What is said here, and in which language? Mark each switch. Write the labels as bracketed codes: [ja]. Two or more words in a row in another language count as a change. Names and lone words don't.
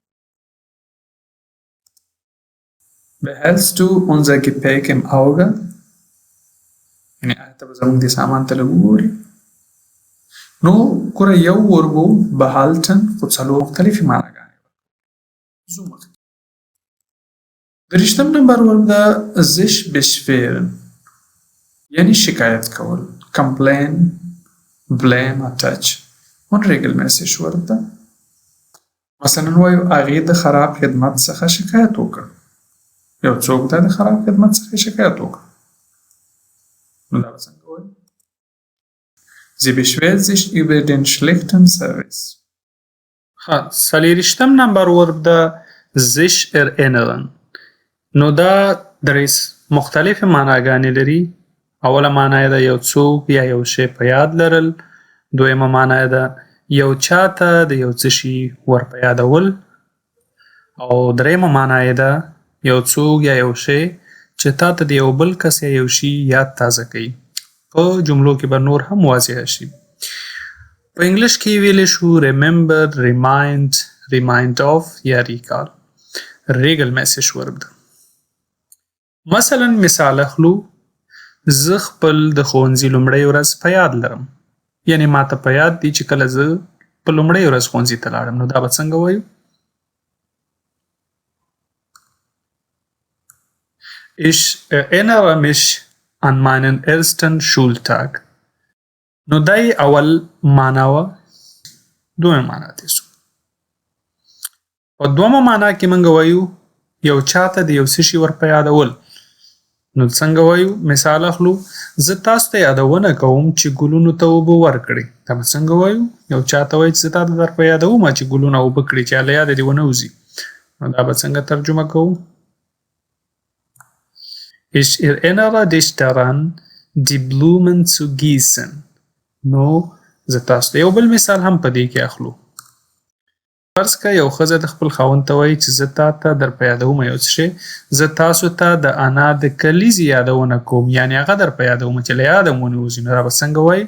[de] Behältst du unser Gepäck im Auge؟ [ps] یعنې آیا ته به زموږ دې سامان ته لږ وګورې؟ نو ګوره یو وربو behalten خو څلور مختلفې معناګانې ځو مخکې. دریشتم نمبر ورب ده sich beschweren، یعنې شکایت کول، [en] complain، blame، attach. [ps] unregelmäßig ورب ده. مثلا وایو هغې د خراب خدمت څخه شکایت وکړ، یو څوک ده د خراب خدمت څخه شکایت وکړ. نو دا به څنګه وایو؟ [de] Sie beschwert sich über den schlechten Service. [ps] څلېرویشتم نمبر ورب ده sich erinnern. نو دا درې مختلفې معناګانې لري. اوله معنا یې ده یو څوک یا یو شی په یاد لرل. دویمه معنا یې ده یو چاته د یو څه شي ور په یادول. او درېیمه معنا یې ده یو څوک یا یو شی چې تا ته د یو بل کس یا یو شي یاد تازه کوي. په جملو کې به نور هم واضح شي. په انګلیش کې ویلی شو [en] remember، remind، remind of [ps] یا recall. regelmäßig ورب ده. مثلا مثال اخلو زه خپل د ښوونځي لومړۍ ورځ په یاد لرم، یعنې ما ته په یاد دي چې کله زه په لومړۍ ورځ ښوونځي ته لاړم. نو دا به څنګه وایو؟ [de] Ich erinnere mich an meinen ersten Schultag. [ps] نو دای اول معنا وه. دویمه معنا ته سو. په دویمه معنا کې موږ وایو یو چاته د یو څه شي ور په یادول. نو څنګه وایو؟ مثال اخلو زه تاسو ته یادونه کوم چې ګلونو ته اوبه ورکړئ. دا به څنګه وایو؟ یو چاته وایي چې زه تا ته در په یادوم چې ګلونه اوبه کړي چې له یاده دې ونه وځي. نو دا به څنګه ترجمه کوو؟ [de] Ich erinnere dich daran, die Blumen zu gießen. [ps] نو زه تاسو ته یو بل مثال هم په دې کې اخلو. فرض کړه یو ښځه د خپل خاوند ته وایي چې زه تا ته در په یادوم یو څه شی، زه تاسو ته د انا د کلیزې یادونه کوم، یعنې هغه در په یادوم چې له یاده مو ونه وځي. نو دا به څنګه وایي؟